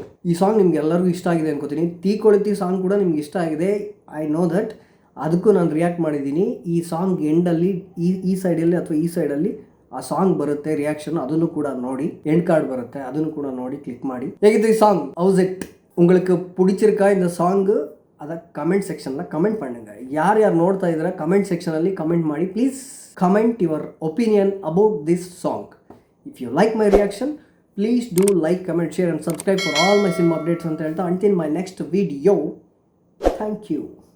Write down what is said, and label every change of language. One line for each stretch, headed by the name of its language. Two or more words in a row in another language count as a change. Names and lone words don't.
Kannada: ಈ ಸಾಂಗ್ ನಿಮ್ಗೆ ಎಲ್ಲರಿಗೂ ಇಷ್ಟ ಆಗಿದೆ ಅನ್ಕೋತೀನಿ. ತೀ ಕೊಳುತ್ತಿ ಸಾಂಗ್ ಕೂಡ ನಿಮ್ಗೆ ಇಷ್ಟ ಆಗಿದೆ,
English: I know that.
Kannada: ಅದಕ್ಕೂ ನಾನು ರಿಯಾಕ್ಟ್ ಮಾಡಿದ್ದೀನಿ. ಈ ಸಾಂಗ್ ಎಂಡಲ್ಲಿ ಈ ಸೈಡಲ್ಲಿ ಅಥವಾ ಈ ಸೈಡಲ್ಲಿ ಆ ಸಾಂಗ್ ಬರುತ್ತೆ ರಿಯಾಕ್ಷನ್, ಅದನ್ನು ಕೂಡ ನೋಡಿ.
English: end card
Kannada: ಬರುತ್ತೆ, ಅದನ್ನು ಕೂಡ ನೋಡಿ, ಕ್ಲಿಕ್ ಮಾಡಿ. ಹೇಗಿತ್ತು ಈ ಸಾಂಗ್?
English: how's it?
Tamil: உங்களுக்கு பிடிச்சிருக்கா இந்த ಸಾಂಗ್? அதை
English: comment sectionna comment
Tamil: பண்ணுங்க.
Kannada: ಯಾರ್ಯಾರು ನೋಡ್ತಾ ಇದ್ದೀರಾ
English: comment sectionalli
Kannada: ಕಮೆಂಟ್ ಮಾಡಿ.
English: please comment your opinion about this song. if you like my reaction please do like, comment, share and subscribe for all my cinema updates
Kannada: ಅಂತ ಹೇಳ್ತಾ,
English: until my next video, thank you.